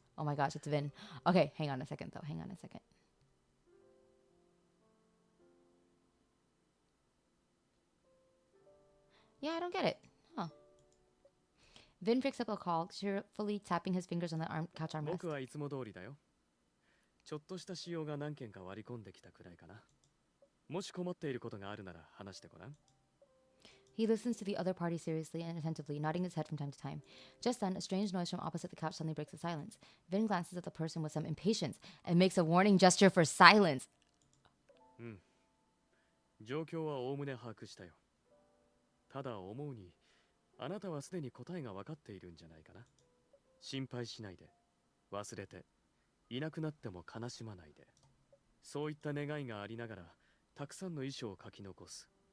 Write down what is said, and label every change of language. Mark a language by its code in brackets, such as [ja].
[en] Oh my gosh, it's Vin. Okay, hang on a second. Yeah, I don't get it. Huh. Vin picks up a call, cheerfully tapping his fingers on the couch armrest. [ja] 僕はいつも通りだよ。ちょっとした仕様が何件か割り込んできたくらいかな。もし困っていることがあるなら話してごらん。 [en] He listens to the other party seriously and attentively, nodding his head from time to time. Just then, a strange noise from opposite the couch suddenly breaks the silence. Vin glances at the person with some impatience and makes a warning gesture for silence. [ja] 状況はおおむね把握したよ。ただ思うに、あなたはすでに答えが分かっているんじゃないかな。心配しないで、忘れて、いなくなっても悲しまないで。そういった願いがありながら、たくさんの遺書を書き残す。